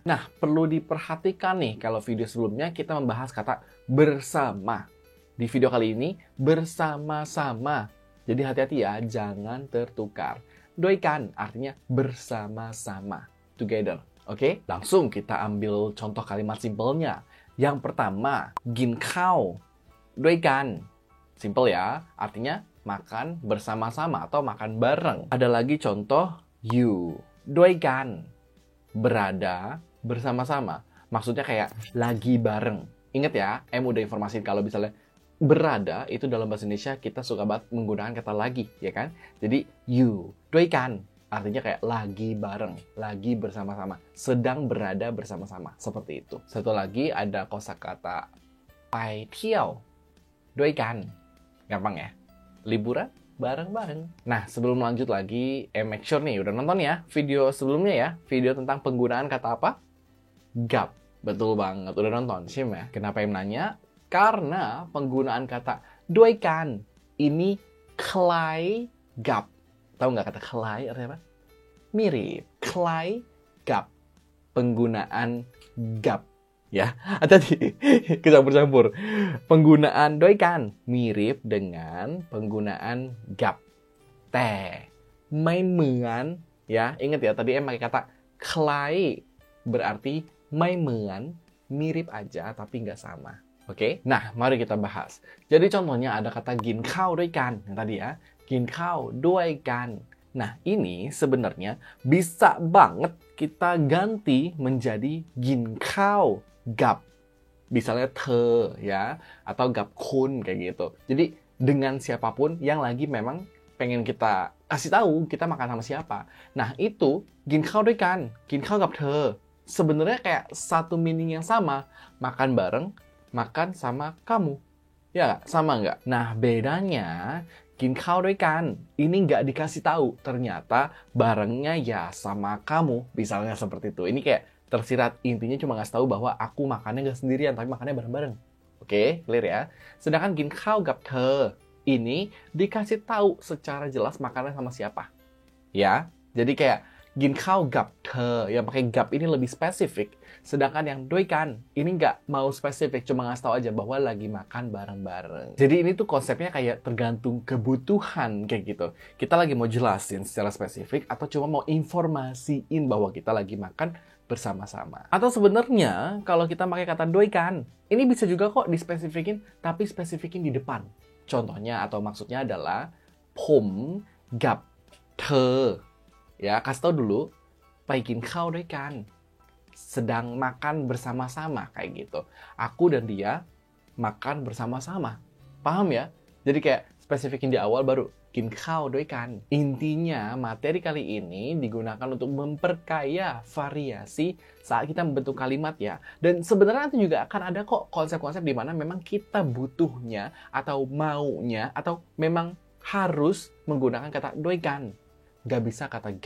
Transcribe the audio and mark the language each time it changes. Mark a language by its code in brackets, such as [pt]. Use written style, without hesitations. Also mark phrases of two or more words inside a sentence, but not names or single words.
[id] Nah, perlu diperhatikan nih, kalau video sebelumnya kita membahas kata bersama. Di video kali ini, bersama-sama. Jadi hati-hati ya, jangan tertukar. ด้วยกัน artinya bersama-sama, together. Oke? Langsung kita ambil contoh kalimat simpelnya. Yang pertama, [th] กินข้าว ด้วยกัน [id] Simple ya, artinya makan bersama-sama atau makan bareng. Ada lagi contoh you ด้วยกัน berada bersama-sama. Maksudnya kayak lagi bareng. Ingat ya, M udah informasiin kalau misalnya berada itu dalam bahasa Indonesia kita suka banget menggunakan kata lagi, ya kan? Jadi you ด้วยกัน artinya kayak lagi bareng, lagi bersama-sama, sedang berada bersama-sama, seperti itu. Satu lagi ada kosakata [th] ไปเที่ยว ด้วยกัน [id] Gampang ya? Liburan bareng-bareng. Nah, sebelum lanjut lagi, [en] make sure [id] nih udah nonton ya video sebelumnya ya. Video tentang penggunaan kata apa? Gap. Betul banget, udah nonton, Sim ya. Kenapa em nanya? Karena penggunaan kata ด้วยกัน ini [th] คล้าย กับ [id] Tahu nggak kata คล้าย artinya apa? Mirip. [th] คล้าย กับ [id] Penggunaan gap. Ya, hati-hati, kecampur-campur. Penggunaan ด้วยกัน mirip dengan penggunaan gap. [th] แต่ไม่เหมือน [id] ya, ingat ya, tadi pakai kata คล้าย berarti [th] ไม่เหมือน [id] mirip aja tapi nggak sama. Oke? Nah, mari kita bahas. Jadi contohnya ada kata [th] กินข้าว ด้วยกัน [id] yang tadi ya, [th] กินข้าว ด้วยกัน [id] Nah, ini sebenarnya bisa banget kita ganti menjadi [th] กินข้าว กับ [id] misalnya เธอ ya, atau [th] กับคุณ [id] kayak gitu. Jadi dengan siapapun yang lagi memang pengen kita kasih tahu kita makan sama siapa. Nah, itu [th] กินข้าว ด้วยกัน กินข้าว กับเธอ [id] sebenarnya kayak satu meaning yang sama, makan bareng, makan sama kamu. Ya nggak? Sama nggak? Nah, bedanya [th] กินข้าว ด้วยกัน [id] ini nggak dikasih tahu, ternyata barengnya ya sama kamu, misalnya seperti itu. Ini kayak tersirat, intinya cuma ngasih tahu bahwa aku makannya nggak sendirian, tapi makannya bareng-bareng. Oke, clear ya? Sedangkan [th] กินข้าว กับเธอ [id] ini dikasih tahu secara jelas makannya sama siapa. Ya, jadi kayak [th] กินข้าว กับเธอ [id] yang pakai gap ini lebih spesifik. Sedangkan yang ด้วยกัน ini nggak mau spesifik, cuma ngasih tahu aja bahwa lagi makan bareng-bareng. Jadi ini tuh konsepnya kayak tergantung kebutuhan kayak gitu. Kita lagi mau jelasin secara spesifik atau cuma mau informasiin bahwa kita lagi makan bersama-sama. Atau sebenarnya kalau kita pakai kata ด้วยกัน ini bisa juga kok dispesifikin, tapi spesifikin di depan. Contohnya atau maksudnya adalah [th] ผม กับ เธอ [id] ya, kasih tahu dulu [th] ไปกินข้าว ด้วยกัน [id] sedang makan bersama-sama kayak gitu. Aku dan dia makan bersama-sama. Paham ya? Jadi kayak spesifikin di awal baru [th] กินข้าว ด้วยกัน [id] Intinya materi kali ini digunakan untuk memperkaya variasi saat kita membentuk kalimat ya. Dan sebenarnya itu juga akan ada kok konsep-konsep di mana memang kita butuhnya atau maunya atau memang harus menggunakan kata ด้วยกัน Gak bisa kata gap.